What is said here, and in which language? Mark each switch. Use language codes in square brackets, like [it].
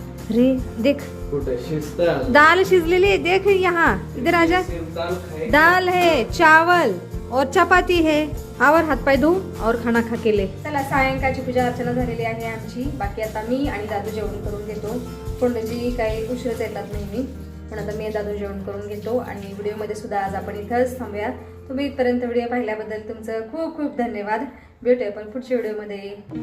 [hi] अरे देख, दाल शिजलेली है, देख यहाँ, इधर आजा. दाल है, चावल और चपाती है. [mr] आवर हातपाय धू [hi] और खाना खा के ले. [mr] चला, सायंकाळची पूजा अर्चना झालेली आहे आमची. बाकी आता मी आणि दादू जेवण करून घेतो. कोंडची काही उशीरच येतात नेहमी, पण आता मी दादू जेवण करून घेतो आणि व्हिडिओमध्ये सुद्धा आज आपण इथंच थांबूया. तुम्ही इथपर्यंत व्हिडिओ पाहिल्याबद्दल तुमचं खूप खूप धन्यवाद. भेटूया पण पुढच्या व्हिडिओमध्ये.